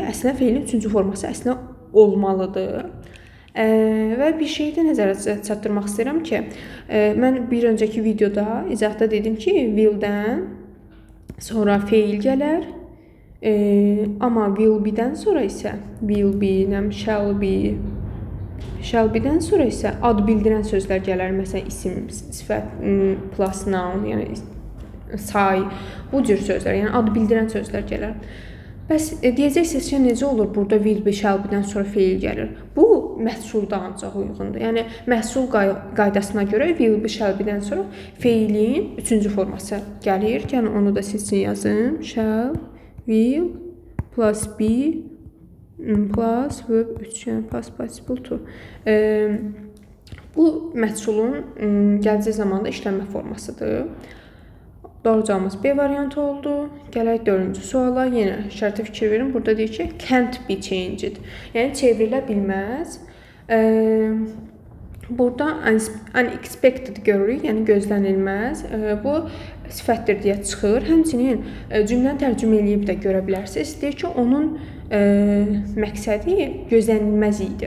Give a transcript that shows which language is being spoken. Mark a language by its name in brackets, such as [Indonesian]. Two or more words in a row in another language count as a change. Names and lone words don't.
[Azerbaijani] Əslində feilin 3-cü forması əslində olmalıdır. Və bir şeyi də nəzərə çatdırmaq istəyirəm ki, mən bir öncəki videoda izahda dedim ki, will-dən sonra feil gələr, amma [English] will be- [Azerbaijani] dən sonra isə [English] will be, shall be, shall be- [Azerbaijani] dən sonra isə ad bildirən sözlər gələr. Məsələn, isim, sifət, [English] plus noun, [Azerbaijani] yəni say, bu cür sözlər, yəni ad bildirən sözlər gələr. Bəs deyəcəksiniz ki, necə olur burada [English] will be, shall be- [Azerbaijani] dən sonra feil gəlir? Bu məhsulda ancaq uyğundur. Yəni məhsul qaydasına görə [English] will be, shall be- [Azerbaijani] dən sonra feilin 3-cü forması gəlir. Yəni onu da sizin yazın. [English] Shall, will, plus be, plus verb 3, yəni past participle to. [Azerbaijani] Bu məhsulun gələcək zamanda işlənmə formasıdır. Doğru cavabımız B variantı oldu. Gələk 4-cü suala. Yenə şərtə fikir verin. Burada deyir ki, [English] can't be changed. [Azerbaijani] Yəni çevrilə bilməz. Burada unexpected görürük, yəni gözlənilməz. Bu sifətdir deyə çıxır. Həmçinin cümləni tərcümə edib də görə bilərsiniz. Deyir ki, onun məqsədi gözlənilməz idi.